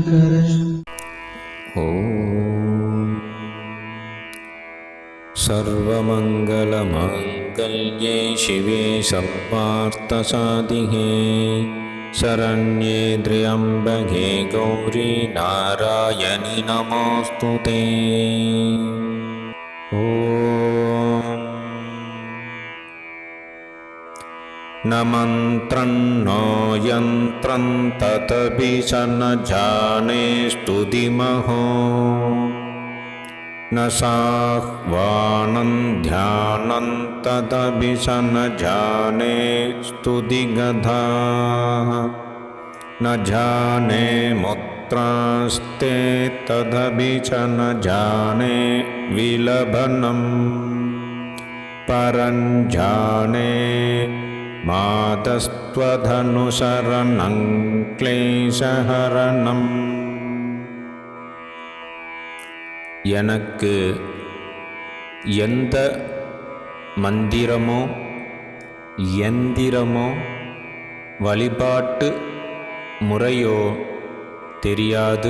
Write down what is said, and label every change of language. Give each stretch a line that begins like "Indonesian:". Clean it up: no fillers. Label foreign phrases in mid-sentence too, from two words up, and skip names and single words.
Sanskrit: ॐ सर्वमङ्गलमाङ्गल्ये शिवे सर्वार्थसाधिके शरण्ये त्र्यम्बके गौरि नारायणि नमोऽस्तु ते. ஓம் न मन्त्रं नो यन्त्रं तदपि स न जाने स्तुतिमहो न साह्वानं ध्यानं तदपि स न जाने स्तुतिगधाः न जाने मुद्रास्ते तदपि स न जाने विलभनं परं जाने मातस्त्वदनुसरणं क्लेशहरणम्.
Tamil: எனக்கு எந்த மந்திரமோ யந்திரமோ வழிபாட்டு முறையோ தெரியாது.